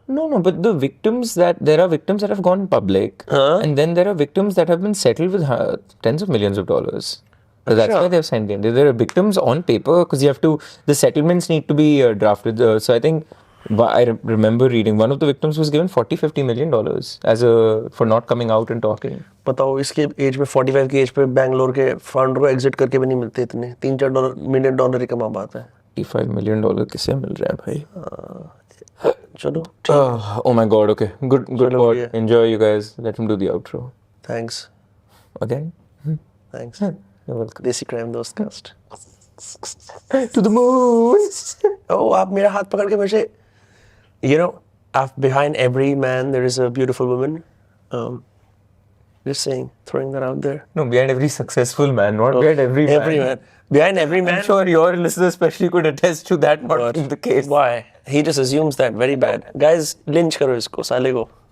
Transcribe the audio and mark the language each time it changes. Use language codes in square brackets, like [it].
[en] No, but there are victims that have gone public, and then there are victims that have been settled with tens of millions of dollars. So that's why they've sent in. There are victims on paper because the settlements need to be drafted. So I think I remember reading one of the victims was given $40-50 million for not coming out and talking. [hi] बताओ इसके as में 45 की as पे बैंगलोर के fund को exit करके भी नहीं मिलते इतने. $3-4 million ही कमा पाता है. $55 million किसे मिल रहा है भाई? चलो. [en] Oh my God. Okay. Good [hi] चलो, [en] pod. yeah. Enjoy, you guys. Let him do the outro. Thanks. Again? Thanks. You're welcome. [hi] देसी crime Dostcast. [en] To the moon. Oh, [hi] आप मेरा हाथ पकड़ के मुझे, [en] you know, behind every man there is a beautiful woman. Just saying, throwing that out there. No, behind every successful man, not behind every man. Every man. Behind every man. I'm sure your listeners especially could attest to that not being the case. Why? He just assumes that. Very bad. [hi] Guys, lynch करो इसको, साले को.